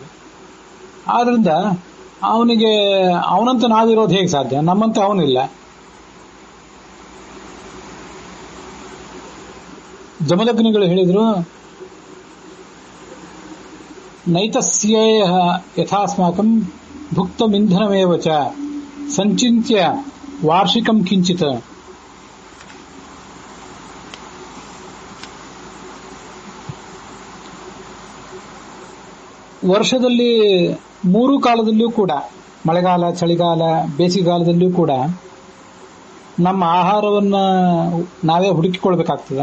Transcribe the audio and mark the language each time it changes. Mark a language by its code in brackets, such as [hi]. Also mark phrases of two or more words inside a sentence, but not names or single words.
[kn] ಆದ್ರಿಂದ ಅವನಿಗೆ ಅವನಂತ ನಾವಿರೋದು ಹೇಗೆ ಸಾಧ್ಯ? ನಮ್ಮಂತೆ ಅವನಿಲ್ಲ. ಜಮದಗ್ನಿಗಳು ಹೇಳಿದ್ರು, [sa] ನೈತಸ್ಯೇಹ ಯಥಾಸ್ಮಾಕಂ ಭುಕ್ತಮಿಂಧನಮೇವ ಚ ಸಂಚಿತ್ಯ ವಾರ್ಷಿಕಂ ಕಿಂಚಿತ್. [kn] ವರ್ಷದಲ್ಲಿ 3 ಕಾಲದಲ್ಲಿಯೂ ಕೂಡ, ಮಳೆಗಾಲ, ಚಳಿಗಾಲ, ಬೇಸಿಗೆಗಾಲದಲ್ಲಿಯೂ ಕೂಡ ನಮ್ಮ ಆಹಾರವನ್ನ ನಾವೇ ಹುಡುಕಿಕೊಳ್ಬೇಕಾಗ್ತದೆ.